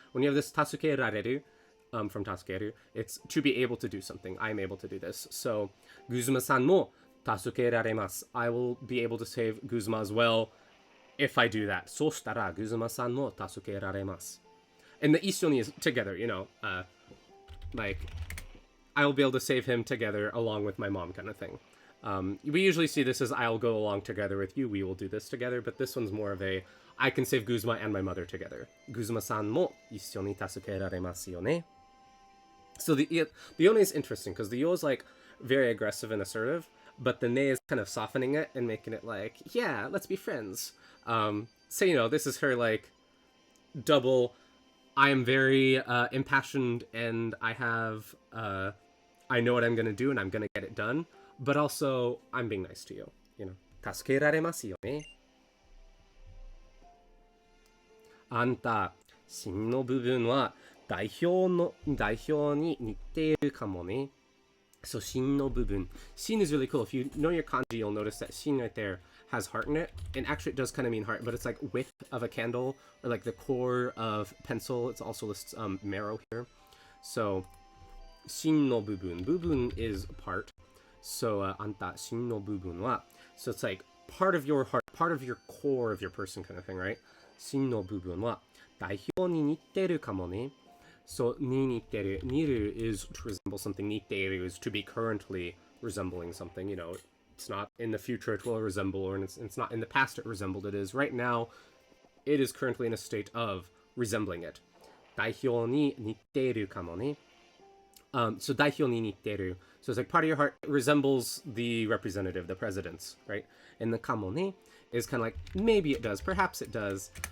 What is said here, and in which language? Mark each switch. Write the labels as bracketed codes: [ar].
[en] When you have this 助けられる, from 助ける, it's to be able to do something. I'm able to do this. [ja] So, グズマさんも助けられます. [en] I will be able to save Guzma as well if I do that. [ja] そうしたら、グズマさんも助けられます. [en] And the 一緒に is together, like, I'll be able to save him together along with my mom kind of thing. We usually see this as I'll go along together with you, we will do this together, but this one's more of a I can save Guzma and my mother together. [ja] Guzma-san mo 一緒に助けられますよね. [en] So the one is interesting because the yo is like very aggressive and assertive, but the ne is kind of softening it and making it like, yeah, let's be friends. So, this is her like double, I am very impassioned and I have, I know what I'm going to do and I'm going to get it done, but also I'm being nice to you, [ja] 助けられますよね. あんた、芯の部分は代表に似ているかもね. [en] So, [ja] 芯の部分. [en] Shin is really cool. If you know your kanji, you'll notice that shin right there has heart in it. And actually, it does kind of mean heart, but it's like wick of a candle or like the core of pencil. It's also lists marrow here. So, [ja] 芯の部分. [en] Bubun is part. [ja] So, あんた、芯の部分は. [en] So, it's like part of your heart, part of your core of your person kind of thing, right? [ja] 芯の部分は代表に似てるかもね. So, に似てる. [en] 似る is to resemble something. 似ている is to be currently resembling something. It's not in the future it will resemble, or it's not in the past it resembled. It is right now, it is currently in a state of resembling it. [ja] 代表に似ているかもね. So, 代表に似てる. [en] So, it's like part of your heart resembles the representative, the president's, right? And the かもね is kind of like, maybe it does, perhaps it does.